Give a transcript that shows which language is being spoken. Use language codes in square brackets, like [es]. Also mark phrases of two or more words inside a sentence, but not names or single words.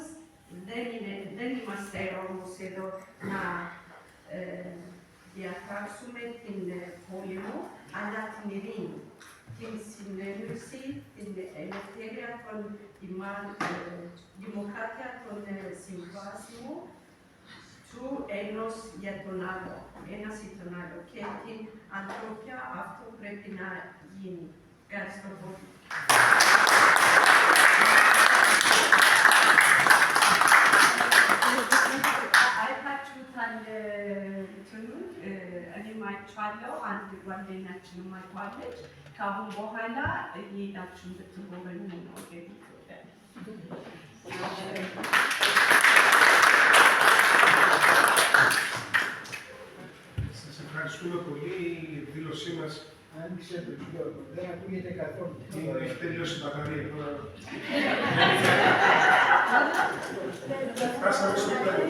[el] Δεν είμαστε όμως εδώ να διατάξουμε την πόλεμο, αλλά την ειρήνη, την συνένωση, την ελευθερία των δημοκρατία των συμβάσιμων του ενός για τον άλλο, ένας ή τον άλλο. Και την ανθρωπιά αυτό πρέπει να γίνει. Ευχαριστώ πολύ. [am] እኔም አይቼዋለሁ፣ አንድ ጓደኛችንም አይተዋለች። ከአሁን በኋላ እየሄዳችሁ እንድትጎበኙ ነው ኢትዮጵያ። [el] Σας ευχαριστούμε πολύ. Η εκδήλωσή μας δεν ακούγεται καθόλου. έχει τελειώσει η μπαταρία. Φτάσαμε στο τέλος.